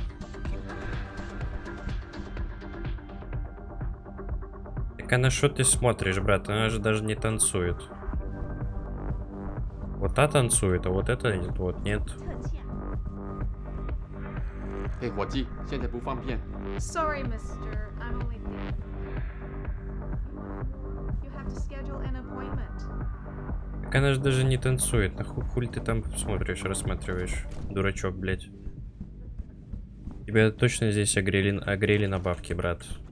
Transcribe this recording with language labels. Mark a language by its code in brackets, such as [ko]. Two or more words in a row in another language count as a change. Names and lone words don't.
[ru] Так а на что ты смотришь, брат? Она же даже не танцует. Вот та танцует, а вот это нет, вот нет. [zh] 嘿，伙计，现在不方便。 [en] Sorry, mister. I'm only thinking. You have to schedule an appointment. [ru] Так она же даже не танцует. Нахуй хуй ты там смотришь, рассматриваешь? Дурачок, блядь. Тебя точно здесь огрели на бабки, брат.